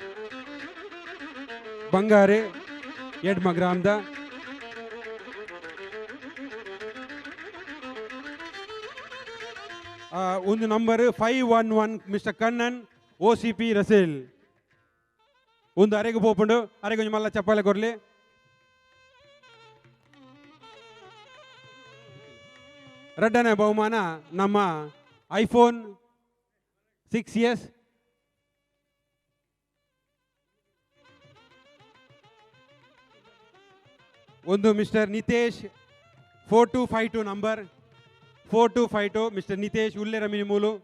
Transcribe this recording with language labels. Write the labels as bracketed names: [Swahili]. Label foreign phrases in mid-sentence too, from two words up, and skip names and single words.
[Tulu] ಬಂಗಾರೆ ಎಡ್ಮ ಗ್ರಾಮದ ಒಂದು ನಂಬರ್ 511 ಮಿಸ್ಟರ್ ಕಣ್ಣನ್ OCP ರಸೇಲ್ ಒಂದು ಅರೆಗೆ ಪೋಪುಂಡು ಅರೆಗೆ ಮಲ್ಲ ಚಪ್ಪಾಲೆ ಕೊರ್ಲಿ [Kannada] ಎರಡನೇ ಬಹುಮಾನ [Tulu] ನಮ್ಮ ಐಫೋನ್ 6s ಒಂದು ಮಿಸ್ಟರ್ ನಿತೇಶ್ 4252 ನಂಬರ್ 4252 ಮಿಸ್ಟರ್ ನಿತೇಶ್ ಉಲ್ಲೆರ ಮಿನಿಮೂಲು